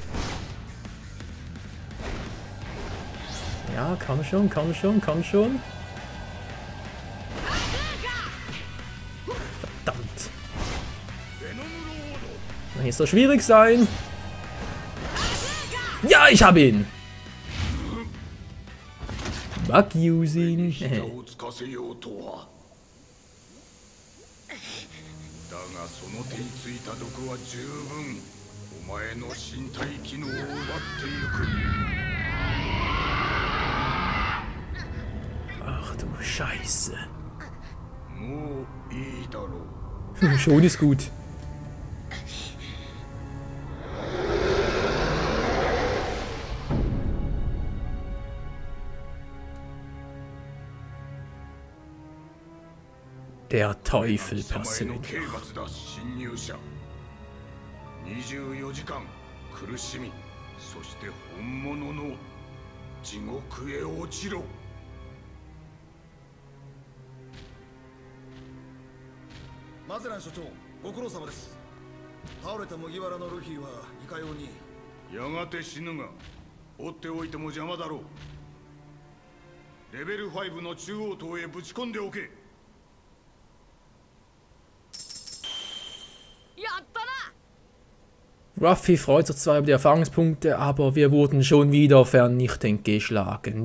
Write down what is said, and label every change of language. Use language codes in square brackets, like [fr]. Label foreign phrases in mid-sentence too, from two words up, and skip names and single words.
[de] Ja, komm schon. Verdammt. Kann nicht so schwierig sein. Ja, ich hab ihn! Bug-Using. [ja] だがその手についた毒は十分お前の身体機能を奪っていく。 [de] Ach du Scheiße. [ja] もういいだろう。 [de] Schon ist gut. Der Teufel persönlich. [ja] 24 時間苦しみ、そして本物の地獄へ落ちろ。マゼラン所長、ご苦労様です。倒れた麦わらのルフィはいかように。やがて死ぬが、追っておいても邪魔だろう。レベル5の中央塔へぶち込んでおけ。 [de] Ruffy freut sich zwar über die Erfahrungspunkte, aber wir wurden schon wieder vernichtend geschlagen.